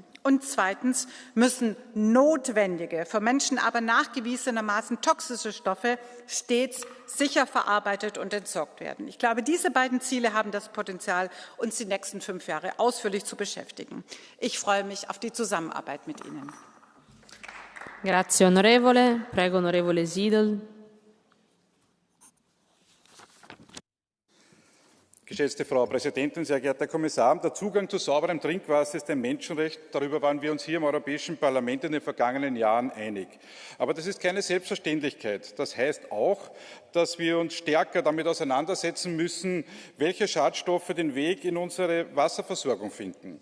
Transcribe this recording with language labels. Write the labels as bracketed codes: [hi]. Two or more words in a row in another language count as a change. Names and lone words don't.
[de] Und zweitens müssen notwendige, für Menschen aber nachgewiesenermaßen toxische Stoffe stets sicher verarbeitet und entsorgt werden. Ich glaube, diese beiden Ziele haben das Potenzial, uns die nächsten 5 Jahre ausführlich zu beschäftigen. Ich freue mich auf die Zusammenarbeit mit Ihnen. [it] Grazie onorevole. Prego onorevole Siedel. [de] Geschätzte Frau Präsidentin, sehr geehrter Herr Kommissar! Der Zugang zu sauberem Trinkwasser ist ein Menschenrecht. Darüber waren wir uns hier im Europäischen Parlament in den vergangenen Jahren einig. Aber das ist keine Selbstverständlichkeit. Das heißt auch, dass wir uns stärker damit auseinandersetzen müssen, welche Schadstoffe den Weg in unsere Wasserversorgung finden.